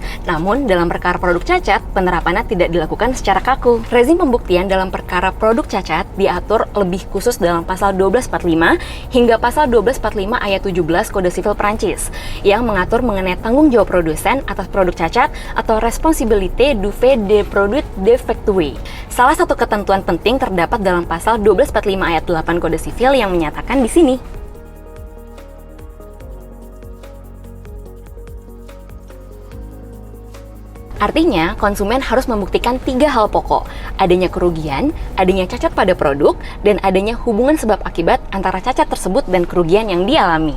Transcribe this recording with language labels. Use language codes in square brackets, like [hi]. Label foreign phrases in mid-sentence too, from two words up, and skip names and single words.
[id] Namun, dalam perkara produk cacat, penerapannya tidak dilakukan secara kaku. Rezim pembuktian dalam perkara produk cacat diatur lebih khusus dalam pasal 1245 hingga pasal 1245 ayat 17 Kode Sivil Perancis yang mengatur mengenai tanggung jawab produsen atas produk cacat atau [fr] responsabilité du fait des produits défectueux. [id] Salah satu ketentuan penting terdapat dalam pasal 1245 ayat 8 Kode Sivil yang menyatakan di sini. Artinya, konsumen harus membuktikan 3 hal pokok, adanya kerugian, adanya cacat pada produk, dan adanya hubungan sebab akibat antara cacat tersebut dan kerugian yang dialami.